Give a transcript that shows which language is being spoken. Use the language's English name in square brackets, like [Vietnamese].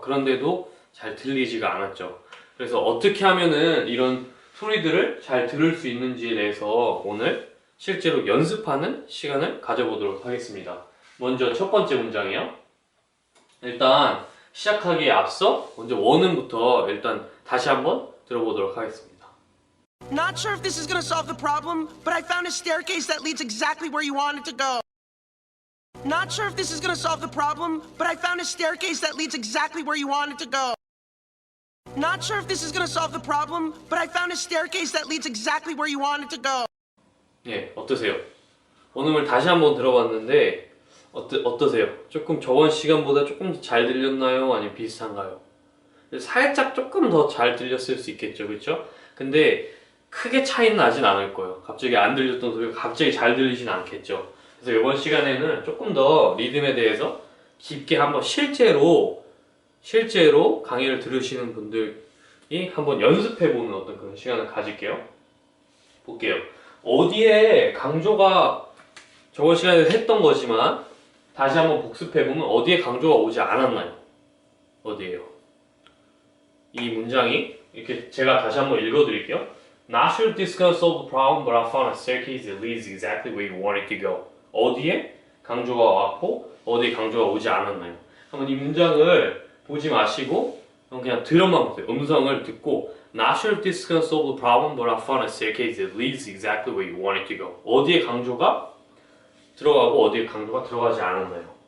[Korean] 그런데도 잘 들리지가 않았죠. 그래서 어떻게 하면은 이런 소리들을 잘 들을 수 있는지에 대해서 오늘 실제로 연습하는 시간을 가져보도록 하겠습니다. 먼저 첫 번째 문장이요. 일단 시작하기에 앞서 먼저 원음부터 일단 다시 한번 들어보도록 하겠습니다. [English] Not sure if this is gonna solve the problem, but I found a staircase that leads exactly where you want it to go. Not sure if this is gonna solve the problem, but I found a staircase that leads exactly where you want it to go. Not sure if this is gonna solve the problem, but I found a staircase that leads exactly where you want it to go. [Korean] 예, 어떠세요? 원음을 다시 한번 들어봤는데 어떠세요? 조금 저번 시간보다 조금 더 잘 들렸나요? 아니면 비슷한가요? 살짝 조금 더 잘 들렸을 수 있겠죠, 그렇죠? 근데 크게 차이는 나진 않을 거예요. 갑자기 안 들렸던 소리가 갑자기 잘 들리진 않겠죠. 그래서 이번 시간에는 조금 더 리듬에 대해서 깊게 한번 실제로 강의를 들으시는 분들이 한번 연습해보는 어떤 그런 시간을 가질게요. 볼게요. 어디에 강조가 저번 시간에 했던 거지만 다시 한번 복습해보면 어디에 강조가 오지 않았나요? 어디에요? 이 문장이 이렇게 제가 다시 한번 읽어드릴게요. [English] Not sure if this is gonna solve the problem, but I found a staircase that leads exactly where you want it to go. [Korean] 어디에 강조가 왔고 어디에 강조가 오지 않았나요? 한번 이 문장을 보지 마시고 그냥 들어만 보세요. 음성을 듣고 [English] Not sure if this is gonna solve the problem, but I found a staircase that leads exactly where you want it to go. [Korean] 어디에 강조가 들어가고 어디에 강조가 들어가지 않았나요?